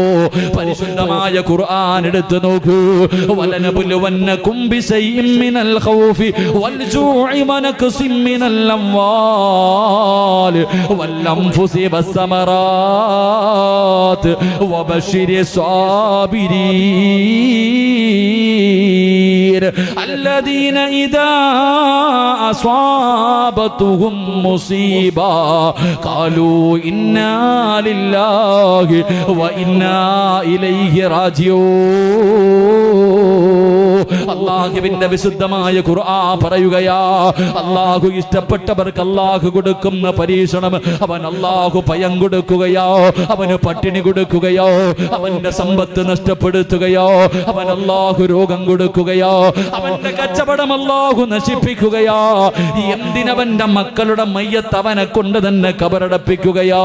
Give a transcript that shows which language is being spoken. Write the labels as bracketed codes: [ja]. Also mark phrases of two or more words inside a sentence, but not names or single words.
[ml] പരിശുദ്ധമായ ഖുർആൻ എടുത്തു നോക്കൂ. [ar] ولنبلونكم بشيء من الخوف والجوع ونقص من الأموال والأنفس والثمرات وبشر സാബിരീൻ الذين إذا أصابتهم مصيبة قالوا إنا لله وإنا إليه راجعون. [ml] അല്ലാഹുവിന്റെ വിശുദ്ധമായ ഖുർആൻ പറയുകയാ, അല്ലാഹു ഇഷ്ടപ്പെട്ടവർക്ക് അല്ലാഹു കൊടുക്കുന്ന പരീക്ഷണം അവൻ അല്ലാഹു ഭയം കൊടുക്കുകയോ, അവന് പട്ടിണി കൊടുക്കുകയോ, അവന്റെ സമ്പത്ത് നഷ്ടപ്പെടുത്തുകയോ, അവൻ അല്ലാഹു രോഗം കൊടുക്കുകയോ, അവന്റെ കച്ചവടം അല്ലാഹു നശിപ്പിക്കുകയോ, എന്തിനവന്റെ മക്കളുടെ മയ്യത്ത് അവനെ കൊണ്ട് തന്നെ കബറടപ്പിക്കുകയോ.